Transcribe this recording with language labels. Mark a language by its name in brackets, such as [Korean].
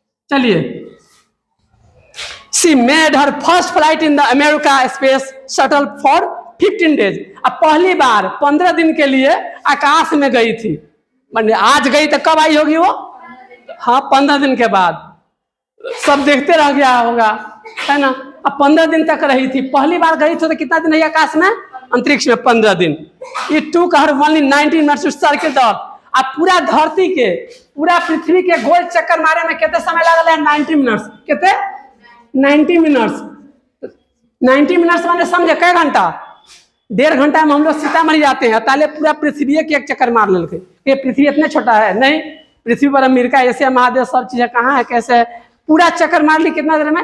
[English] चलिए, She made her first flight in the America Space Shuttle for 15 days। [Hindi] अब पहली बार 15 दिन के लिए आकाश में गई थी। मतलब आज गई तो कब आई होगी वो? हाँ, 15 दिन के बाद। सब देखते रह गया होगा, है ना? अब 15 दिन तक रही थी, पहली बार गई थी। तो कितना दिन रही आकाश में? अंतरिक्ष में 15 दिन। [English] It took her only 19 minutes to circle the earth। [Hindi] अब पूरा धरती के, पूरा पृथ्वी के गोल चक्कर मारे में कितने समय लगा है? 90 मिनट्स। कितने? 90 मिनट्स माने समझे कई घंटा? 1.5 घंटा में हम लोग सीतामढ़ी जाते हैं, ताले पूरा पृथ्वी के एक चक्कर मार लेके। ये पृथ्वी इतना छोटा है नहीं, पृथ्वी पर अमेरिका, एशिया महादेव, सब चीजें कहाँ है, कैसे है, पूरा चक्कर मार ली कितना देर में?